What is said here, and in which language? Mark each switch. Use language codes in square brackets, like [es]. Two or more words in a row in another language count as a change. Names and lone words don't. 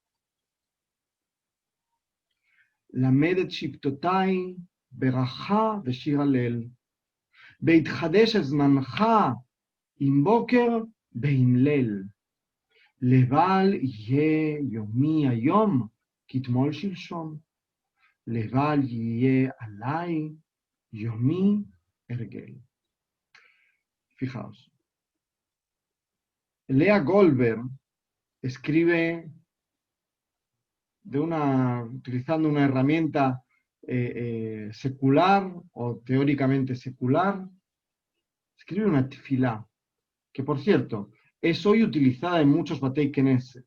[he] למד את שבטותיי ברכה ושיר הלל, בהתחדש הזמנך עם בוקר ועם ליל. לבל יהיה יומי היום כתמול שלשום. לבל יהיה עליי יומי הרגל. [es] Fijaos. Lea Goldberg escribe utilizando una herramienta secular o teóricamente secular, escribe una tefilá, que por cierto, es hoy utilizada en muchos [he] בתי כנסת.